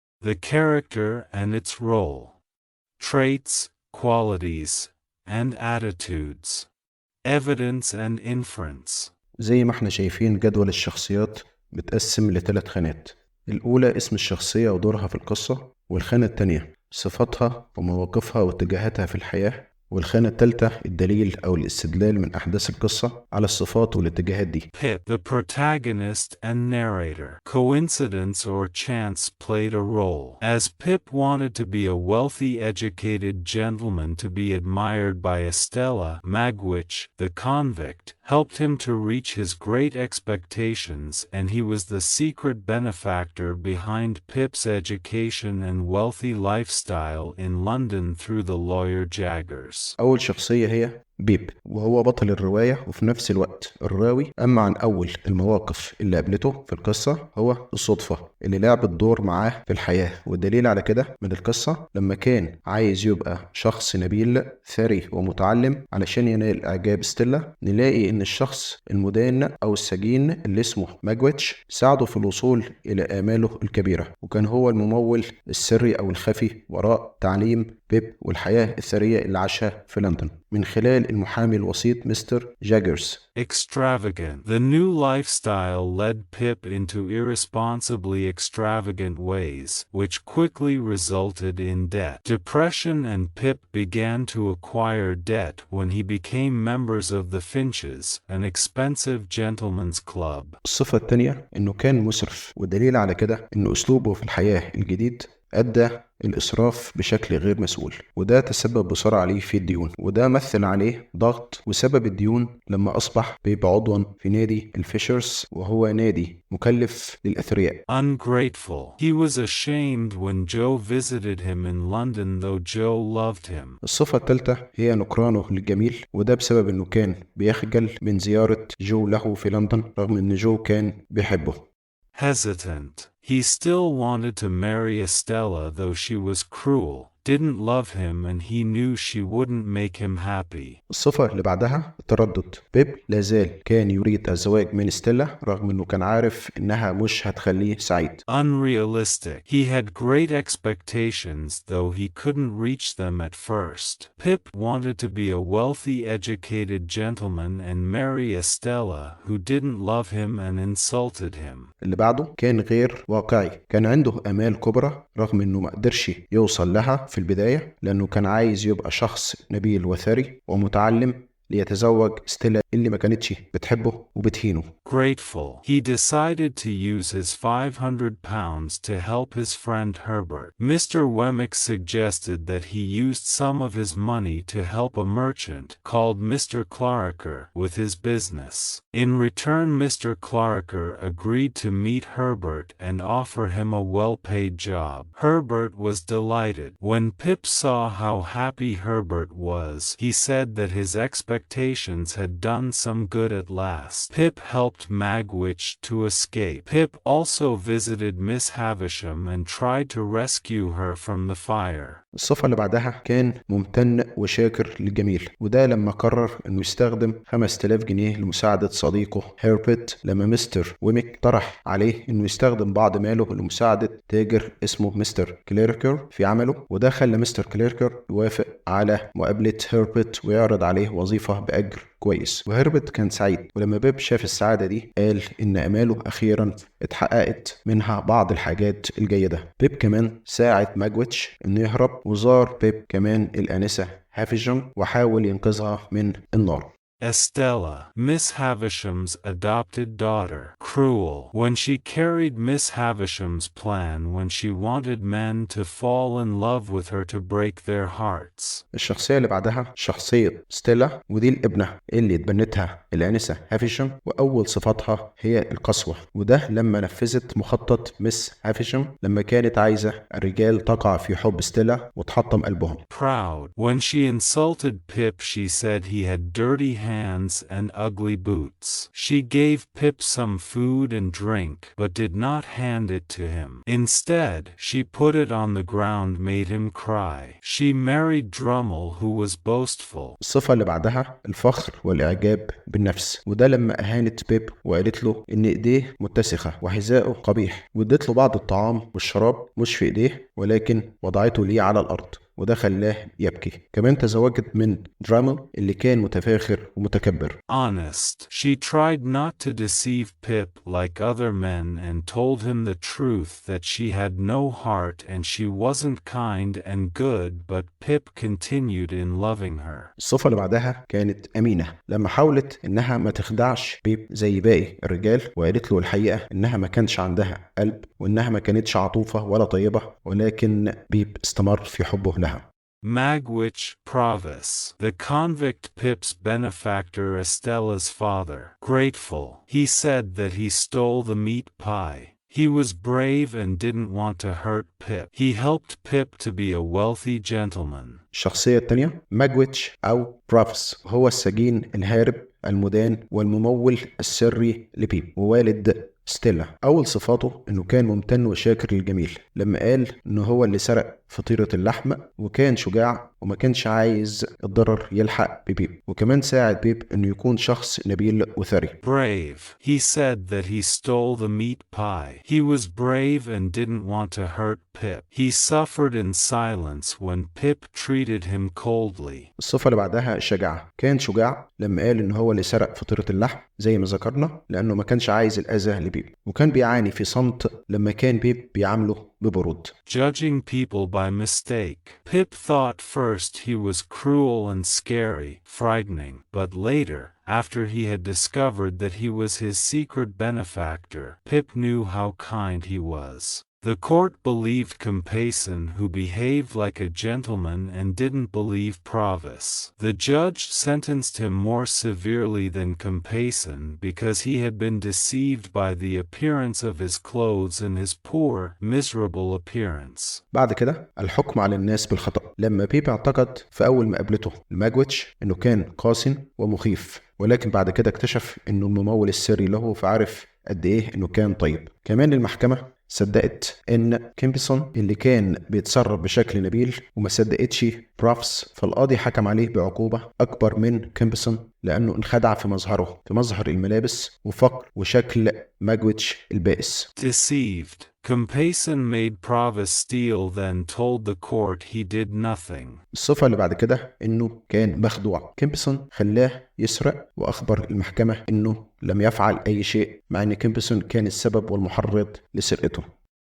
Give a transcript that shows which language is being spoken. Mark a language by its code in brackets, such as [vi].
[en] The character and its role, traits, qualities, and attitudes, evidence and inference. [ar] زي ما احنا شايفين جدول الشخصيات متقسم ل3 خانات. الأولى اسم الشخصية ودورها في القصة، والخانة الثانية صفاتها ومواقفها واتجاهاتها في الحياة، والخانة الثالثة الدليل أو الاستدلال من أحداث القصة على الصفات والاتجاهات دي. [en] Pip, the protagonist and narrator. Coincidence or chance played a role, as Pip wanted to be a wealthy, educated gentleman to be admired by Estella. Magwitch, the convict, helped him to reach his great expectations, and he was the secret benefactor behind Pip's education and wealthy lifestyle in London through the lawyer Jaggers. [ar] أول شخصية هي بيب، وهو بطل الرواية وفي نفس الوقت الراوي. أما عن أول المواقف اللي قابلته في القصة هو الصدفة اللي لعبت دور معاه في الحياة، والدليل على كده من القصة لما كان عايز يبقى شخص نبيل ثري ومتعلم علشان ينال إعجاب ستيلا، نلاقي إن الشخص المدان أو السجين اللي اسمه ماجويتش ساعده في الوصول إلى آماله الكبيرة، وكان هو الممول السري أو الخفي وراء تعليم بيب والحياة الثرية اللي عاشها في لندن من خلال المحامي الوسيط مستر جاجرز. [en] Extravagant. The new lifestyle led Pip into irresponsibly extravagant ways, which quickly resulted in debt. Depression, and Pip began to acquire debt when he became members of the Finches, an expensive gentleman's club. [ar] الصفة الثانية إنه كان مسرف، والدليل على كده إنه أسلوبه في الحياة الجديد أدى الإسراف بشكل غير مسؤول، وده تسبب بسرعة عليه في الديون، وده مثل عليه ضغط وسبب الديون لما أصبح بيبقى عضوا في نادي الفيشرز، وهو نادي مكلف للأثرياء. [en] Ungrateful. He was ashamed when Joe visited him in London, though Joe loved him. [ar] الصفة الثالثة هي نكرانه للجميل، وده بسبب إنه كان بيخجل من زيارة جو له في لندن رغم إن جو كان بيحبه. [en] Hesitant. He still wanted to marry Estella, though she was cruel, didn't love him, and he knew she wouldn't make him happy. [ar] الصفة اللي بعدها التردد. بيب لازال كان يريد الزواج من ستيلا رغم انه كان عارف انها مش هتخليه سعيد. [en] Unrealistic. He had great expectations, though he couldn't reach them at first. Pip wanted to be a wealthy, educated gentleman and marry Estella, who didn't love him and insulted him. [ar] اللي بعده كان غير واقعي. كان عنده آمال كبرى رغم انه ما قدرش يوصل لها في البداية لأنه كان عايز يبقى شخص نبيل وثري ومتعلم ليتزوج ستيلا اللي ما كانتش بتحبه وبتهينه. [en] Grateful. He decided to use his £500 to help his friend Herbert. Mr. Wemmick suggested that he used some of his money to help a merchant called Mr. Clarker with his business. In return, Mr. Clarker agreed to meet Herbert and offer him a well-paid job. Herbert was delighted. When Pip saw how happy Herbert was, he said that his expectations expectations had done some good at last. Pip helped Magwitch to escape. Pip also visited Miss Havisham and tried to rescue her from the fire. [ar] الصفحة اللي بعدها كان ممتن وشاكر للجميل، وده لما قرر انه يستخدم 5000 جنيه لمساعدة صديقه هيربت لما مستر ويميك طرح عليه انه يستخدم بعض ماله لمساعدة تاجر اسمه مستر كليركر في عمله، وده خلى مستر كليركر يوافق على مقابلة هيربت ويعرض عليه وظيفة بأجر كويس، وهربت كان سعيد. ولما بيب شاف السعادة دي قال إن آماله أخيرا اتحققت منها بعض الحاجات الجيدة. بيب كمان ساعد ماجويتش إنه يهرب، وزار بيب كمان الآنسة هافيجم وحاول ينقذها من النار. [en] Estella, Miss Havisham's adopted daughter, cruel when she carried Miss Havisham's plan when she wanted men to fall in love with her to break their hearts. [ar] الشخصية اللي بعدها شخصية ستيلا، ودي الابنة اللي اتبنتها الآنسة هافيشم، وأول صفاتها هي القسوة، وده لما نفذت مخطط مس هافيشم لما كانت عايزة الرجال تقع في حب ستيلا وتحطم قلبهم. [en] Proud when she insulted Pip, she said he had dirty hands and ugly boots. She gave Pip some food and drink but did not hand it to him. Instead, she put it on the ground, made him cry. She married Drummel, who was boastful. [ar] الصفة اللي بعدها الفخر والإعجاب بالنفس، وده لما أهانت بيب وقالت له إن إيديه متسخة وحذائه قبيح، وادت له بعض الطعام والشراب مش في إيديه ولكن وضعته ليه على الأرض، وده خلاه يبكي. كمان تزوجت من درامل اللي كان متفاخر ومتكبر. [en] Honest, she tried not to deceive Pip like other men and told him the truth that she had no heart and she wasn't kind and good, but Pip continued in loving her. [ar] الصفة اللي بعدها كانت أمينة لما حاولت إنها ما تخدعش بيب زي باقي الرجال، وقالت له الحقيقة إنها ما كانش عندها قلب وإنها ما كانتش عطوفة ولا طيبة، ولكن بيب استمر في حبه لها. [en] Magwitch Provis, the convict Pip's benefactor, Estella's father. Grateful, he said that he stole the meat pie. He was brave and didn't want to hurt Pip. He helped Pip to be a wealthy gentleman. [ar] الشخصية التانية ماجويتش أو بروفيس، هو السجين الهارب المدان والممول السري لبيب ووالد ستيلا. أول صفاته إنه كان ممتن وشاكر للجميل لما قال إنه هو اللي سرق فطيرة اللحم، وكان شجاع وما كانش عايز الضرر يلحق ببيب، وكمان ساعد بيب إنه يكون شخص نبيل وثري. [en] Brave, he said that he stole the meat pie. He was brave and didn't want to hurt Pip. He suffered in silence when Pip treated him coldly. [ar] الصفة اللي بعدها الشجاعة، كان شجاع لما قال إن هو اللي سرق فطيرة اللحم زي ما ذكرنا لأنه ما كانش عايز الأذى لبيب، وكان بيعاني في صمت لما كان بيب بيعامله ببرود. [en] Judging people by mistake. Pip thought first he was cruel and scary, frightening, but later, after he had discovered that he was his secret benefactor, Pip knew how kind he was. The court believed Compayson, who behaved like a gentleman, and didn't believe Provis. The judge sentenced him more severely than Compayson because he had been deceived by the appearance of his clothes and his poor, miserable appearance. [ar] بعد كده الحكم على الناس بالخطأ، لما بيب اعتقد في أول ما قابلته الماجويتش إنه كان قاسٍ ومخيف، ولكن بعد كده اكتشف إنه الممول السري له، فعرف قد إيه إنه كان طيب. كمان المحكمة صدقت إن كيمبسون اللي كان بيتصرف بشكل نبيل، وما صدقتش بروفس، فالقاضي حكم عليه بعقوبة أكبر من كيمبسون لأنه انخدع في مظهره، في مظهر الملابس وفقر وشكل ماجويتش البائس. [en] Deceived, Compayson made Provis steal, then told the court he did nothing. [ar] الصفة اللي بعد كده إنه كان مخدوع. كيمبسون خلاه يسرق وأخبر المحكمة إنه لم يفعل أي شيء، مع إن كيمبسون كان السبب والمحرض لسرقته.